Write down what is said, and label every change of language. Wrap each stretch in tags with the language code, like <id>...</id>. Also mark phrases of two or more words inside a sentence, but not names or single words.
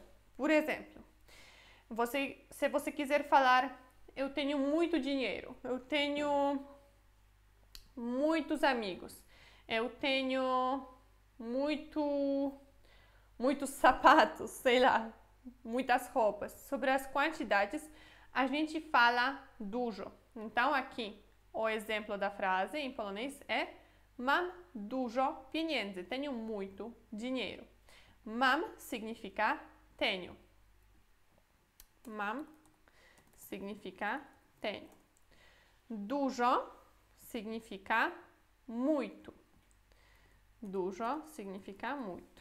<pt>Por exemplo, se você quiser falar, eu tenho muito dinheiro, eu tenho muitos amigos, eu tenho muitos sapatos, sei lá, muitas roupas. Sobre as quantidades, a gente fala dużo. Então, aqui, o exemplo da frase em polonês é</pt> <pl>mam dużo pieniędzy.</pl> <pt>Tenho muito dinheiro. Mam significa tenho. Mam significa tenho. Dużo significa muito. Dużo significa muito.</pt>